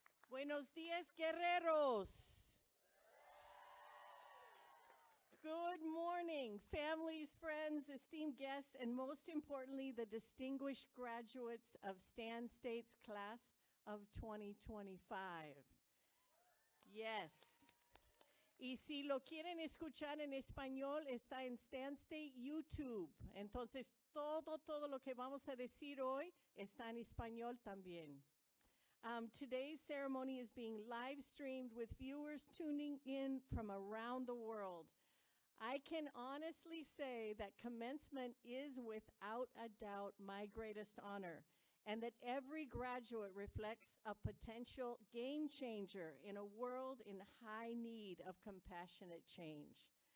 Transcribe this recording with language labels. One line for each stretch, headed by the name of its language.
Spanish: Buenos días, guerreros.
English: Good morning, families, friends, esteemed guests, and most importantly, the distinguished graduates of Stan State's class of 2025. Yes.
Spanish: Y si lo quieren escuchar en español, está en Stan State YouTube. Entonces, todo lo que vamos a decir hoy está en español también.
English: Today's ceremony is being live streamed with viewers tuning in from around the world. I can honestly say that commencement is without a doubt my greatest honor, and that every graduate reflects a potential game changer in a world in high need of compassionate change.